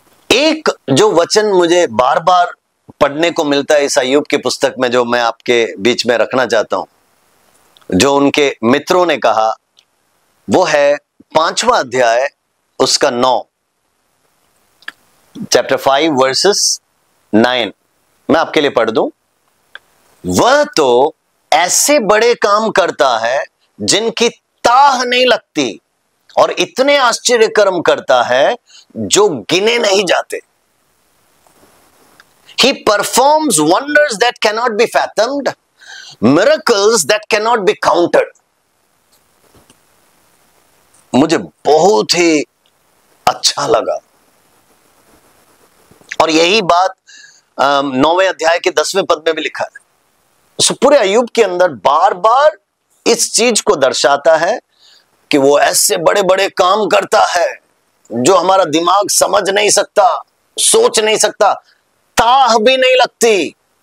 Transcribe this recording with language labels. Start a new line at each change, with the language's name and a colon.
Hindi: एक जो वचन मुझे बार बार पढ़ने को मिलता है इस अय्यूब की पुस्तक में, जो मैं आपके बीच में रखना चाहता हूं, जो उनके मित्रों ने कहा, वो है 5वां अध्याय उसका 9,
English: Chapter 5 verses 9।
Hindi: मैं आपके लिए पढ़ दूं। वह तो ऐसे बड़े काम करता है जिनकी ताह नहीं लगती, और इतने आश्चर्य कर्म करता है जो गिने नहीं जाते।
English: He performs wonders that cannot be fathomed, miracles that cannot be counted.
Hindi: मुझे बहुत ही अच्छा लगा, और यही बात 9वें अध्याय के 10वें पद में भी लिखा है। उस पूरे अय्यूब के अंदर बार बार इस चीज को दर्शाता है कि वो ऐसे बड़े बड़े काम करता है जो हमारा दिमाग समझ नहीं सकता, सोच नहीं सकता, ताह भी नहीं लगती।